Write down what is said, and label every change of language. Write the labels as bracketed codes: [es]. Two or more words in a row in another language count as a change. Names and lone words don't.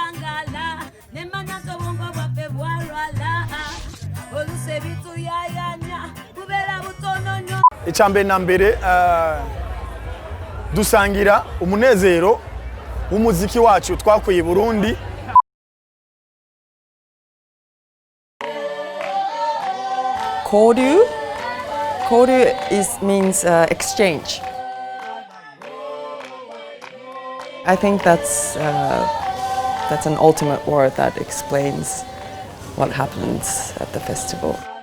[rn] Olusebitu ya ya nya icyambere na mbere dusangira umunezero w'umuziki wacu twakuye i Burundi. [en] Kodu means exchange. I think that's an ultimate word that explains what happens at the festival.